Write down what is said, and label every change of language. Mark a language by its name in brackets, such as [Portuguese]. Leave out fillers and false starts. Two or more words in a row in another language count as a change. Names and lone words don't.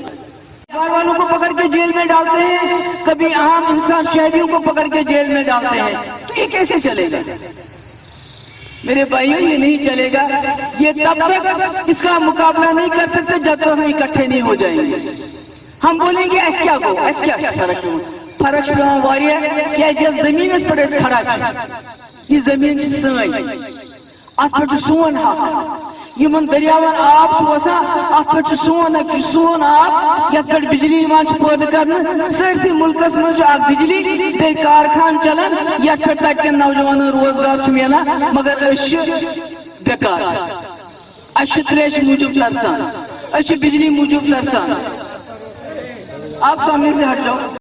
[Urdu] بار والوں کو پکڑ کے جیل میں ڈالتے ہیں, کبھی عام انسان شہریوں کو پکڑ کے جیل میں ڈالتے ہیں, تو یہ کیسے چلے گا میرے بھائیوں؟ یہ نہیں چلے گا. یہ تب تک اس کا مقابلہ نہیں کر سکتے جب تک ہم اکٹھے نہیں ہو جائیں گے. ہم بولیں گے ایس کیا کو, ایس کیا فرق ہے, [Kashmiri] فرق چھُ پیوان واریاہ. کیازِ زٔمیٖنس پٮ۪ٹھ أسۍ کھڑا چھِ, یہ زٔمیٖن چھِ سٲنۍ, اتھ پٮ۪ٹھ چھُ سون حق. یمن دریاون آب چھُ وسان, اتھ پٮ۪ٹھ چھُ سون آب, یتھ پٮ۪ٹھ بجلی یوان چھِ پٲدٕ کرنہٕ. سٲرسٕے ملکس منٛز چھُ اکھ بجلی, بیٚیہِ کارخان چلان, یتھ پٮ۪ٹھ تتہِ کٮ۪ن نوجوانن روزگار چھُ میلان. مگر أسۍ چھِ بیکار, أسۍ چھِ تریشہِ موٗجوٗب ترسان, أسۍ چھِ بجلی موٗجوٗب ترسان. [Urdu] آپ سامنے سے ہٹ جاؤ.